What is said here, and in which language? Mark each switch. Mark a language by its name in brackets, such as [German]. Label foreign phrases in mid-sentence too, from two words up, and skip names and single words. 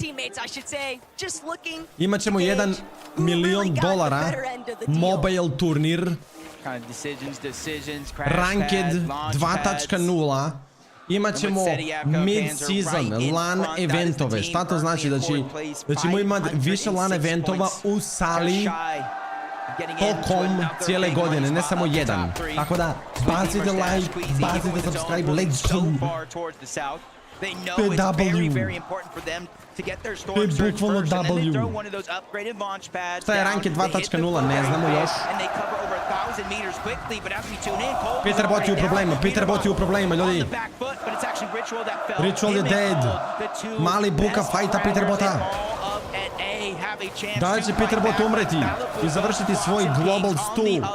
[Bosnian] Imat ćemo $1 milion mobile turnir, Ranked 2.0, imat ćemo mid-season LAN eventove. Šta to znači? Da ćemo imati više LAN eventova u sali tokom cijele godine, ne samo jedan. Tako da, bacite like, bacite subscribe, [English] let's go! [Bosnian] PW. To je bukvalno W. Šta je Ranked 2.0, ne znamo još. Peter Bot je u problema, Peter Bot je u problema, ljudi. Ritual je dead. Mali buka fajta Peter Bota. Da li će Peter Bot umreti i završiti svoj global stu?